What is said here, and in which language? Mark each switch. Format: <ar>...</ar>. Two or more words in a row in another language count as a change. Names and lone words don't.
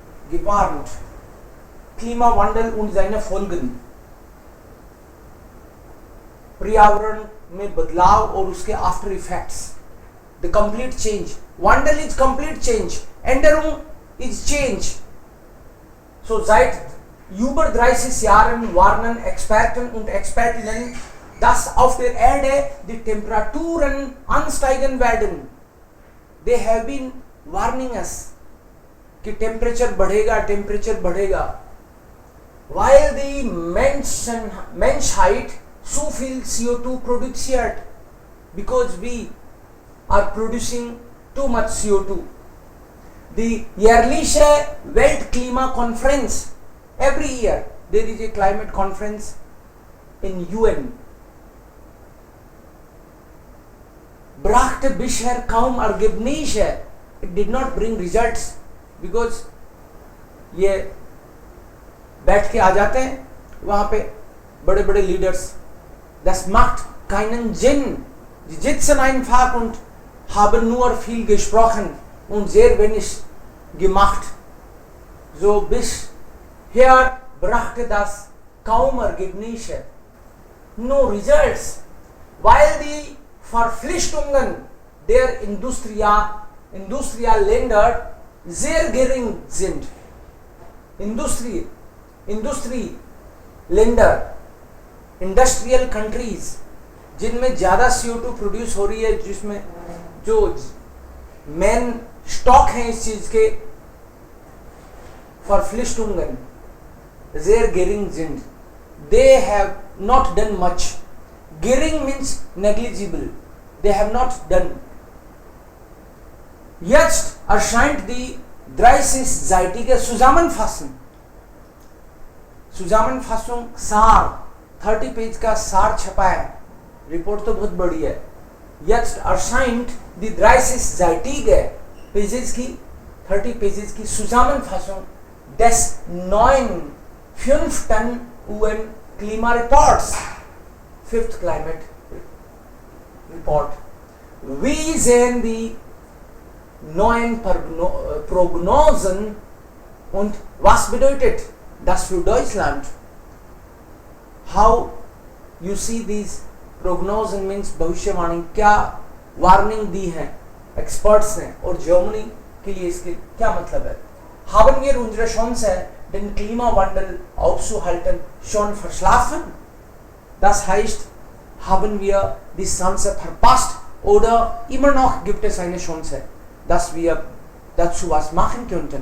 <de>gewarnt, Klimawandel und seine Folgen,</de> <hi>पर्यावरण में बदलाव और उसके</hi> <en>after effects, the complete change. Wandel is complete change, Änderung is change.</en> <de>So seit über 30 Jahren warnen Experten und Expertinnen, dass auf der Erde die Temperaturen ansteigen werden.</de> <en>They have been warning us</en> <hi>कि टेम्परेचर बढ़ेगा.</hi> <en>While the</en> <de>Menschheit so viel CO2 produziert,</de> <en>because we are producing too much CO2. The</en> <de>jährliche Weltklimakonferenz,</de> <en>every year there is a climate conference in UN.</en> <de>Brachte bisher kaum Ergebnisse.</de> <en>It did not bring results because</en> <hi>ये बैठ के आ जाते हैं वहाँ पे बड़े बड़े लीडर्स.</hi> <de>Das macht keinen Sinn. Sie sitzen einfach und haben nur viel gesprochen und sehr wenig gemacht. So bisher brachte das kaum Ergebnisse.</de> <en>No results.</en> <de>Weil die Verpflichtungen der Industrieländer sehr gering sind. Industrieländer,</de> <en>industrial countries</en> <hi>जिनमें ज़्यादा CO2 प्रोड्यूस हो रही है, जिसमें जो</hi> <en>main stock</en> <hi>हैं इस चीज़ के,</hi> <de>Verpflichtungen sehr gering sind.</de> <en>They have not done much. Gering means negligible. They have not done.</en> <de>Jetzt erscheint die 30-seitige Zusammenfassung.</de> <hi>सार 30 पेज का सार छपा है. रिपोर्ट तो बहुत बड़ी है.</hi> <de>Jetzt erscheint die 30-seitige पेजेस की 30 पेजेस की Zusammenfassung des neuen 5. UN Klimareports,</de> <en>5th Climate Report.</en> <de>Wie sehen die neuen Prognosen und was bedeutet das für Deutschland?</de> <en>How you see these prognosen means</en> <hi>भविष्यवाणी, क्या वार्निंग दी है एक्सपर्ट्स ने और जर्मनी के लिए इसके क्या मतलब है?</hi> <de>Haben wir unsere Chance, den Klimawandel aufzuhalten, schon verschlafen? Das heißt, haben wir die Chance verpasst oder immer noch gibt es eine Chance, dass wir dazu was machen könnten?</de>